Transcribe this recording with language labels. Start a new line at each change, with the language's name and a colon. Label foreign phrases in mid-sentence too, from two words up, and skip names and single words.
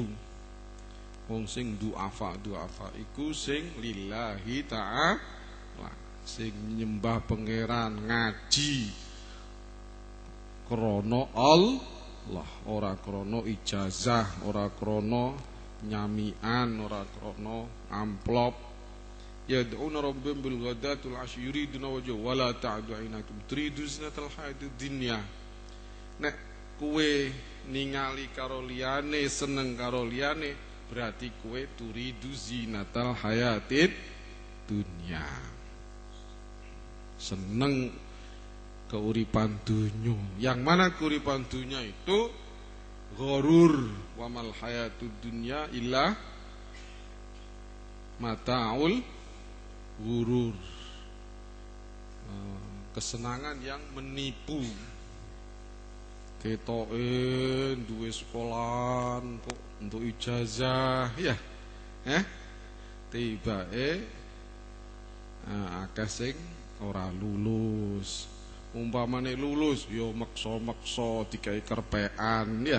Javanese: Wong sing du'afa iku sing
Arabic: لله تعالى,
Javanese: sing nyembah pangeran, ngaji krana Allah, ora krana ijazah, ora krana nyamian, ora krana amplop.
Arabic: يدعون ربهم بالغداة والعشي يريدون وجه ولا تعد عينكم تريد زينة الحياة الدنيا.
Javanese: Nek kowe ningali karo liyane, seneng karo liyane, berarti kowe
Arabic: تريد زينة الحياة الدنيا.
Javanese: Seneng keuripan dunya.
Indonesian: Yang mana keuripan dunya itu gharur,
Arabic: وما الحياة الدنيا إلا متاع الغرور.
Indonesian: Kesenangan yang menipu.
Javanese: Ketoke duwe sekolahan kok untuk ijazah ya. Tibake akeh sing ora lulus. Umpamane lulus ya meksa-meksa digawe kerpean ya.